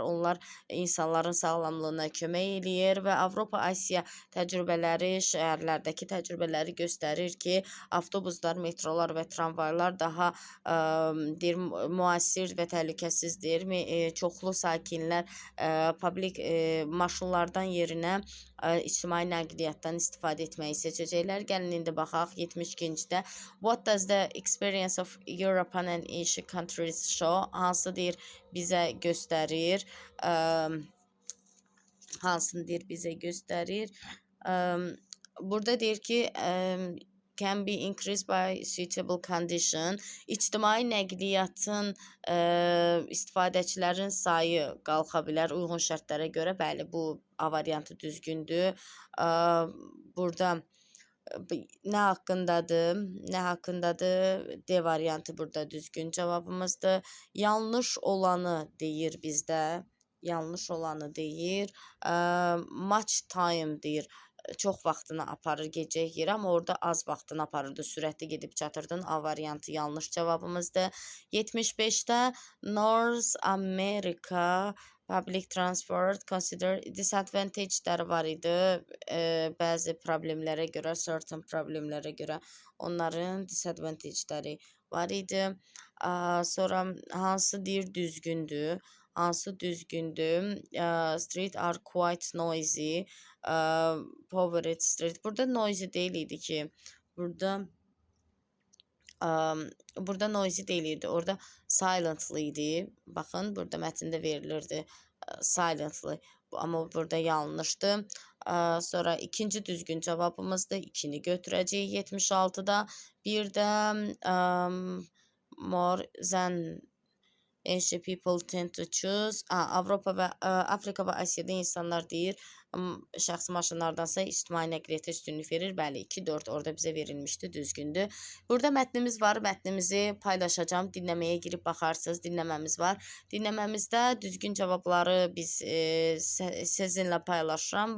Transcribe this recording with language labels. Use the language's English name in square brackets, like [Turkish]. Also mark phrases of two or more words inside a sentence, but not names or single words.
[Azerbaijani] Onlar insanların sağlamlığına kömək eləyir və Avropa, Asiya təcrübələri, şəhərlərdəki təcrübələri göstərir ki, avtobuslar, metrolar və tramvaylar daha müasir və təhlükəsizdir. Çoxlu sakinlər publik maşınlardan yerinə ictimai nəqliyyatdan istifadə etməyi seçəcəklər. Gəlin indi baxaq 72-cidə. [English] What does the experience of European and Asian countries show? [Azerbaijani] Hansı deyir bizə göstərir? Hansını deyir bizə göstərir? Burada deyir ki, [English] can be increased by suitable condition. [Azerbaijani] İctimai nəqliyyatın istifadəçilərin sayı qalxa bilər uyğun şərtlərə görə. Bəli, bu A variantı düzgündür. Burada nə haqqındadır? Nə haqqındadır? D variantı burada düzgün cavabımızdır. Yanlış olanı deyir bizdə. Yanlış olanı deyir. [English] Much time deyir. [Azerbaijani] Çox vaxtını aparır gecəyə yerə, amma orada az vaxtını aparırdı. Sürətli gedib çatırdın. A variantı yanlış cavabımızdır. 75-də North America [English] Public transport consider disadvantage'ləri [Azerbaijani] var idi. Bəzi problemlərə görə, certain problemlərə görə onların disadvantage'ləri var idi. Sonra hansı deyir düzgündür? Hansı düzgündür? [English] Street are quite noisy. Poverty street. [Azerbaijani] Burada noisy deyil idi ki. Burada noisy deyil idi. Orada silently idi. Baxın, burada mətndə verilirdi silently. Amma burada yanlışdır. Sonra ikinci düzgün cavabımızdır. 2-ni götürəcəyik 76-da. Bir də [English] more than Asian people tend to choose. [Azerbaijani] Avropa və Afrika və Asiyada insanlar deyir, şəxsi maşınlardansa ictimai nəqliyyata üstünlük verir. Bəli, 2-4 orada bizə verilmişdi, düzgündür. Burada mətnimiz var, mətnimizi paylaşacağım. Dinləməyə girib baxarsınız, dinləməmiz var. Dinləməmizdə düzgün cavabları biz sizinlə paylaşıram.